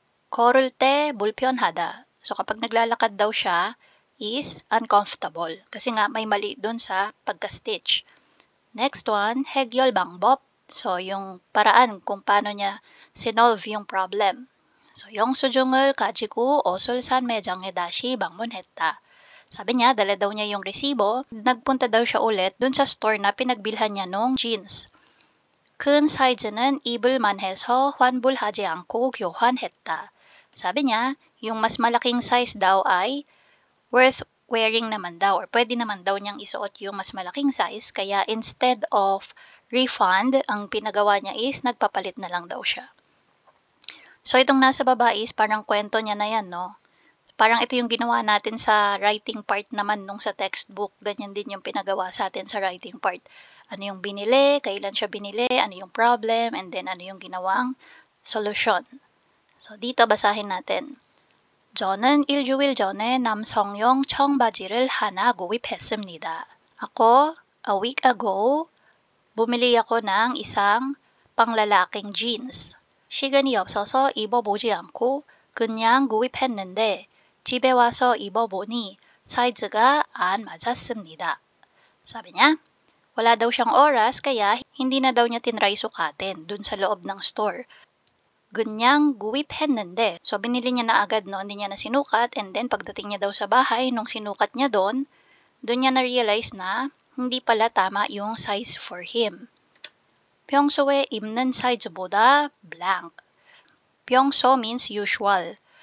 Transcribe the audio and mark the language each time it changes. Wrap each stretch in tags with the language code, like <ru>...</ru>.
<ko>걸을 때 불편하다.</ko> <tl>So, kapag naglalakad daw siya, is uncomfortable. Kasi nga, may mali dun sa pagka-stitch. Next one, 해결 방법. So, yung paraan kung paano niya sinolve yung problem.</tl> <ko>So, 영수증을 가지고 어술산 매장에 다시 방문했다.</ko> <tl>Sabi niya, dala daw niya yung resibo, nagpunta daw siya ulit dun sa store na pinagbilhan niya nung jeans.</tl> <ko>큰 사이즈는 입을만 해서 환불하지 않고 교환했다.</ko> <tl>Sabi niya, yung mas malaking size daw ay worth wearing naman daw or pwede naman daw niyang isuot yung mas malaking size kaya</tl> <en>instead of refund,</en> <tl>ang pinagawa niya is nagpapalit na lang daw siya. So itong nasa baba is parang kwento niya na yan, no? Parang ito yung ginawa natin sa writing part naman nung sa textbook. Ganyan din yung pinagawa sa atin sa writing part. Ano yung binili, kailan siya binili, ano yung problem, and then ano yung ginawang solusyon. So dito basahin natin.</tl> <ko>저는 일주일 전에 남성용 청바지를 하나 구입했습니다.</ko> <tl>Ako, a week ago, bumili ako ng isang panglalaking jeans.</tl> <ko>시간이 없어서 입어보지 않고 그냥 구입했는데 집에 와서 입어보니 사이즈가 안 맞았습니다.</ko> <tl>Sabi niya, wala daw siyang oras kaya hindi na daw niya tinry sukatin dun sa loob ng store. Ganyang guwip했는데. So, binili niya na agad, no? Hindi niya na sinukat. And then, pagdating niya daw sa bahay, nung sinukat niya doon niya na-realize na hindi pala tama yung size for him.</tl> <ko>평소에 입는 사이즈보다 blank.</ko> <en>평소 means usual.</en>